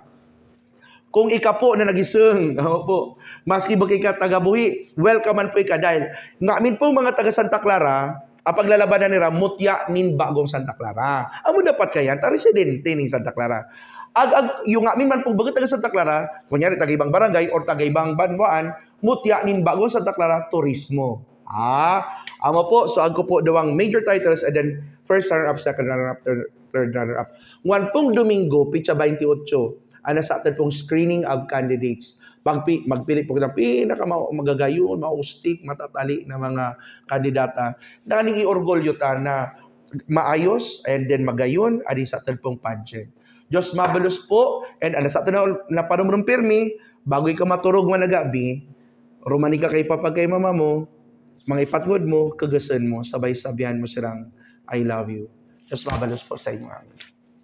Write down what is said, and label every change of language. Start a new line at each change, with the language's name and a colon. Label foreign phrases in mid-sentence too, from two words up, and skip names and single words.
Bikol: Kung ika po na nagising, po, maski ba ka taga-buhi, welcome man po ika dahil ngamin pong mga taga Santa Clara, ang paglalabanan nila, mutya nin Bagong Santa Clara. Amo dapat kaya, residente nin Santa Clara. Yung ngamin man pong bago taga Santa Clara, kunyari taga ibang barangay or taga ibang banwaan, mutya nin Bagong Santa Clara, turismo. Amo po, so ako po dawang
English: major titles and then first runner-up, second runner-up, third runner-up.
Bikol: One pong Domingo, pitsa 28, sa atin pong
English: screening of candidates.
Bikol: Magpili po ng pinakamagagayon, maustik, matatali na mga kandidata. Daning i-orgulyo ta na maayos
English: and then
Bikol: magayon, adi sa atin pong pageant. Diyos mabalos po, and sa atin na panumrong pirmi, bago ka maturog managabi, rumani ka kay papa kay mama mo, mga ipatngod mo, kagasan mo, sabay-sabihan mo silang,
English: I love you.
Bikol: Diyos mabalos po sa inyo.